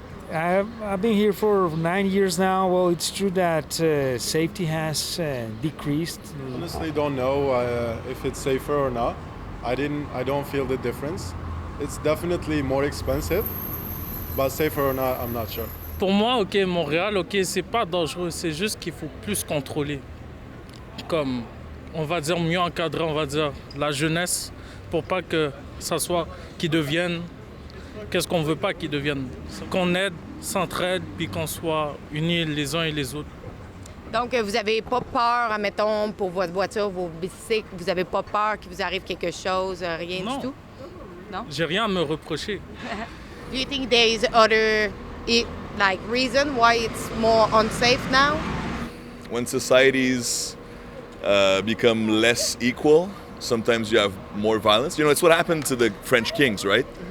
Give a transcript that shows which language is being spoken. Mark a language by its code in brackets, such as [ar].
[en] I've been here for 9 years now. Well, it's true that safety has decreased. Honestly, don't know if it's safer or not. I don't feel the difference. It's definitely more expensive, but safer or not, I'm not sure. [fr] Pour moi, Montréal, c'est pas dangereux, c'est juste qu'il faut plus contrôler. Comme, on va dire, mieux encadrer, on va dire, la jeunesse, pour pas que ça soit qu'ils deviennent, qu'est-ce qu'on veut pas qu'ils deviennent. Qu'on aide, s'entraide, puis qu'on soit unis les uns et les autres. Donc, vous n'avez pas peur, admettons, pour votre voiture, vos bicycles, vous n'avez pas peur qu'il vous arrive quelque chose, rien Non. du tout? Non? J'ai rien à me reprocher. [en] Do you think there is other reason why it's more unsafe now? When societies become less equal, sometimes you have more violence. It's what happened to the French kings, right?